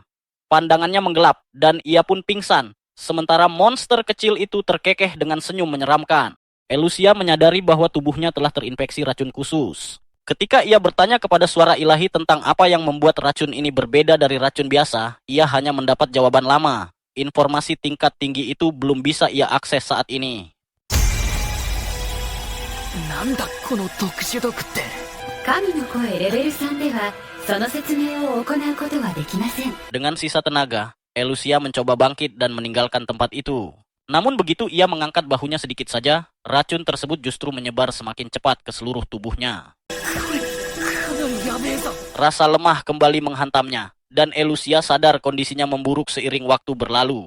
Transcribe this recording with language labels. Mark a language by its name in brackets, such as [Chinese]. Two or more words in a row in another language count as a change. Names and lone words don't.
[Indonesian] Pandangannya menggelap dan ia pun pingsan, sementara monster kecil itu terkekeh dengan senyum menyeramkan. Elusia menyadari bahwa tubuhnya telah terinfeksi racun khusus. Ketika ia bertanya kepada suara ilahi tentang apa yang membuat racun ini berbeda dari racun biasa, ia hanya mendapat jawaban lama. Informasi tingkat tinggi itu belum bisa ia akses saat ini. [Japanese] なんだこの特殊毒って。神の声レベル3ではその説明を行うことはできません。 [Indonesian] Dengan sisa tenaga, Elusia mencoba bangkit dan meninggalkan tempat itu. Namun begitu ia mengangkat bahunya sedikit saja, racun tersebut justru menyebar semakin cepat ke seluruh tubuhnya. Rasa lemah kembali menghantamnya, dan Elusia sadar kondisinya memburuk seiring waktu berlalu.